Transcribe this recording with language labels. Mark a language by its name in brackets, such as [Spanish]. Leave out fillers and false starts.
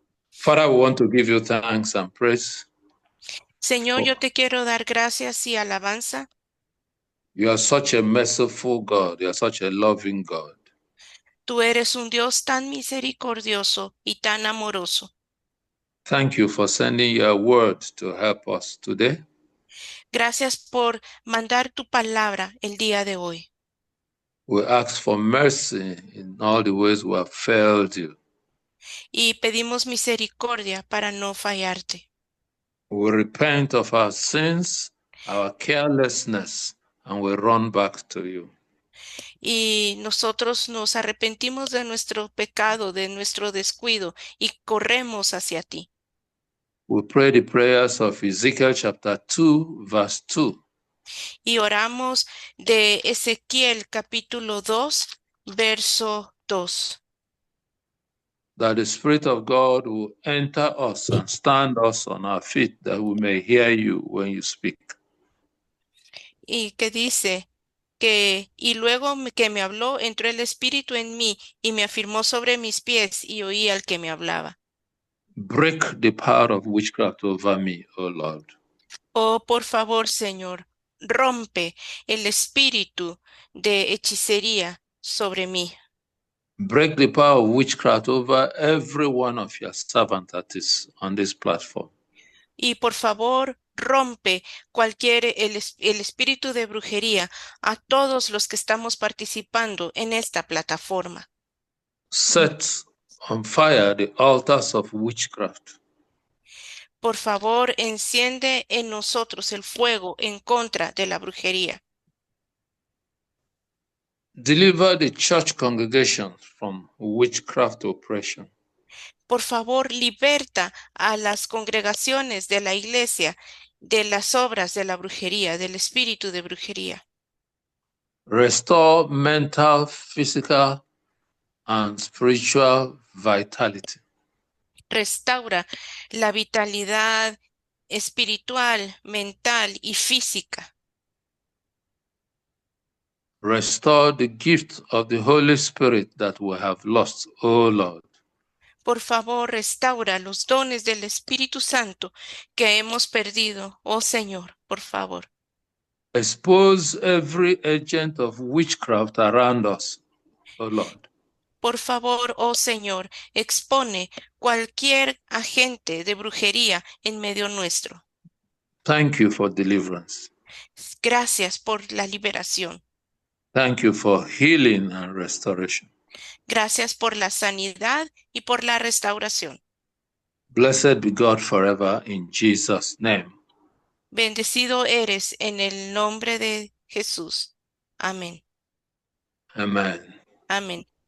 [English] Father, we want to give you thanks and praise. [Spanish] Señor, yo te quiero dar gracias y alabanza. [English] You are such a merciful God. You are such a loving God. [Spanish] Tú eres un Dios tan misericordioso y tan amoroso. [English] Thank you for sending your word to help us today. [Spanish] Gracias por mandar tu palabra el día de hoy. [English] We ask for mercy in all the ways we have failed you. [Spanish] Y pedimos misericordia para no fallarte. [English] We repent of our sins, our carelessness, and we run back to you. [Spanish] Y nosotros nos arrepentimos de nuestro pecado, de nuestro descuido, y corremos hacia ti. [English] We pray the prayers of Ezekiel chapter 2, verse 2. [Spanish] Y oramos de Ezequiel capítulo 2, verso 2. [English] That the Spirit of God will enter us and stand us on our feet, that we may hear you when you speak. [Spanish] Y que dice que, y luego que me habló, entró el Espíritu en mí y me afirmó sobre mis pies y oí al que me hablaba. [English] Break the power of witchcraft over me, O Lord. [Spanish] Oh, por favor, Señor, rompe el espíritu de hechicería sobre mí. [English] Break the power of witchcraft over every one of your servants that is on this platform. [Spanish] Y por favor, rompe el espíritu de brujería a todos los que estamos participando en esta plataforma. [English] Set on fire the altars of witchcraft. [Spanish] Por favor, enciende en nosotros el fuego en contra de la brujería. [English] Deliver the church congregation from witchcraft oppression. [Spanish] Por favor, liberta a las congregaciones de la iglesia de las obras de la brujería, del espíritu de brujería. [English] Restore mental, physical, and spiritual vitality. [Spanish] Restaura la vitalidad espiritual, mental y física. [English] Restore the gift of the Holy Spirit that we have lost, O Lord. [Spanish] Por favor, restaura los dones del Espíritu Santo que hemos perdido, oh Señor, por favor. [English] Expose every agent of witchcraft around us, O Lord. [Spanish] Por favor, oh Señor, expone cualquier agente de brujería en medio nuestro. [English] Thank you for deliverance. [Spanish] Gracias por la liberación. [English] Thank you for healing and restoration. [Spanish] Gracias por la sanidad y por la restauración. [English] Blessed be God forever in Jesus' name. [Spanish] Bendecido eres en el nombre de Jesús. Amén. [English] Amen. [Spanish] Amén.